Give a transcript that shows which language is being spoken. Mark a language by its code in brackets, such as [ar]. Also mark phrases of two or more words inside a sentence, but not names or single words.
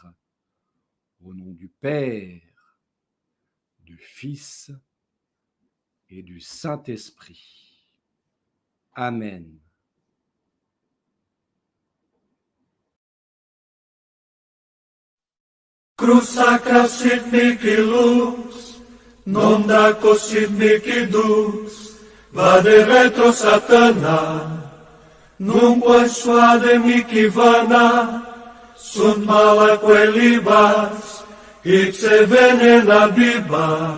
[fr] Au nom du Père, du Fils et du Saint-Esprit. Amen. [la] Cruz sacra sit mihi lux, non daco sit mihi dux, vade retro satana, nunquam suade mihi vana, sunt malaque libas, ipse venena bibas.